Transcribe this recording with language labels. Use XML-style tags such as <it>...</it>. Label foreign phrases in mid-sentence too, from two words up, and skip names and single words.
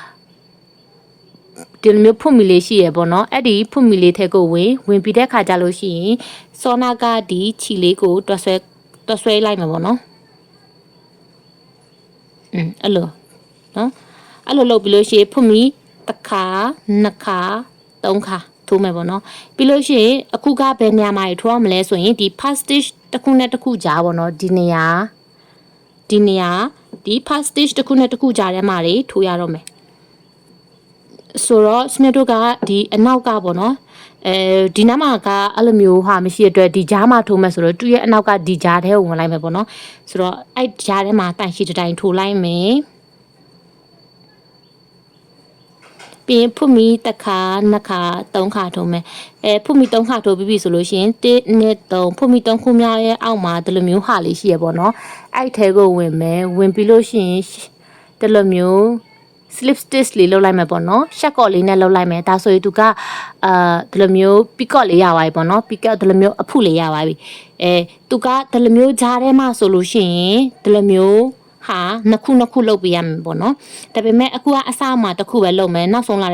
<my>ဖွမီလေးရှိရပေါ့နော်အဲ့ဒီဖွမီလေးထဲကိုဝင်ပြီးတဲ့ခါကြလို့ရှိရင်စောနာကဒီချီလေးကိုတွတ်ဆွဲလိုက်မှာပေါ့နော်အဲ့လိုနော်အဲ့လိုလုပ်ပြီးလို့ရှိရင်ဖွမီတစ်ခါနှစ်ခါသုံးခါထိုးမယ်ပေါ့နော်ပြီးလို့ရှိရင်အခုကဘယ်နေရာမှာထိုးရမလဲဆိုရင်ဒီ</my> <en>pass stitch</en> <my>တစ်ခုနဲ့တစ်ခုကြားပေါ့နော်ဒီနေရာ ဒီ</my> <en>pass stitch</en> <my>တစ်ခုနဲ့တစ်ခုကြားထဲမှာတွေထိုးရတော့မယ်ဆိုတော့ Smith တို့ကဒီအနောက်ကပေါ့နော်ဒီနားမှာကအဲ့လိုမျိုးဟာမရှိတဲ့အတွက်ဒီကြားမှာထိုးမယ်ဆိုတော့သူ့ရဲ့အနောက်ကဒီကြားထဲကိုဝင်လိုက်မယ်ပေါ့နော်ဆိုတော့အဲ့ကြားထဲမှာတိုင်ရှိတိုင်ထိုးလိုက်မယ် ပြီးရင်ဖွမီတစ်ခါနှစ်ခါသုံးခါထိုးမယ်ဖွမီ3ခါထိုးပြီးပြီဆိုလို့ရှိရင်1နဲ့3ဖွမီ3ခုမြောက်ရဲ့အောက်မှာဒီလိုမျိုးဟာလေးရှိရပေါ့နော်အဲ့ထဲကိုဝင်မယ်ဝင်ပြီးလို့ရှိရင်ဒီလိုမျိုး slip stitch လေးလုပ်လိုက်မယ်ပေါ့နော်ရှက်ကော့လေးနဲ့လုပ်လိုက်မယ်ဒါဆိုရင်သူကဒီလိုမျိုး peacock လေးရပါပြီပေါ့နော် peacock ဒီလိုမျိုးအဖုလေးရပါပြီသူကဒီလိုမျိုးဂျားထဲမှာဆိုလို့ရှိရင်ဒီလိုမျိုးဟာနှစ်ခုလုပ်ပေးရမယ်ပေါ့နော်ဒါပေမဲ့အခုကအစမှာတစ်ခုပဲလုပ်မယ်နောက်ဆုံးလာ</my>